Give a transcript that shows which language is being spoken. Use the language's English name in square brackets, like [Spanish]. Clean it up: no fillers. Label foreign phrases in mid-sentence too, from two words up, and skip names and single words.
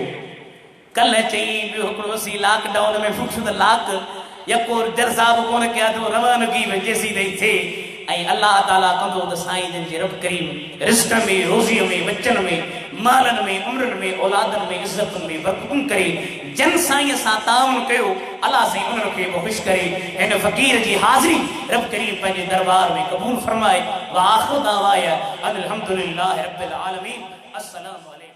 [Sindhi] कल्ह चई ॿियो हिकिड़ो असीं लॉकडाउन में पुछियो त लाक यको जरसा बि कोन कया तो रवानगी में जेसी ताईं थिए, ऐं अल्लाह ताला कंदो त साईं जन जे रब करीम रिज़्क़ में, रोज़ीअ में, बचन में, मालनि में, उम्रनि में, औलादनि में, इज़्ज़तुनि में बरकतूं करे जन साईं सां ताउन कयो, अल्लाह साईं उन्हनि खे ख़ुशि करे हिन फ़क़ीर जी हाज़िरी रब करीम पंहिंजे दरबार में क़बूल फरमाए। [Arabic] وآخر دعوانا أن الحمد لله رب العالمين. السلام عليكم.